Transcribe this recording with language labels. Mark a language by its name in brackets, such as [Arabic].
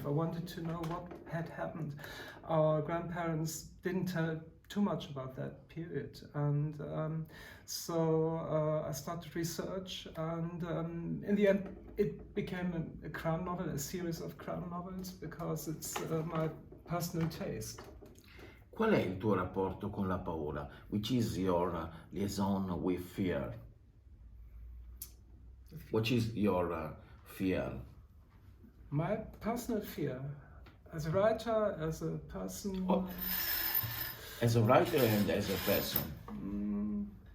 [English] I wanted to know what had happened. Our grandparents didn't tell too much about that period, and so I started research, and in the end it became a crime novel, a series of crime novels, because it's my personal taste. [Italian] Qual è il tuo rapporto con la paura? [English] Which is your liaison with fear? What is your fear? My personal fear, as a writer, as a person. Oh, as a writer and as a person.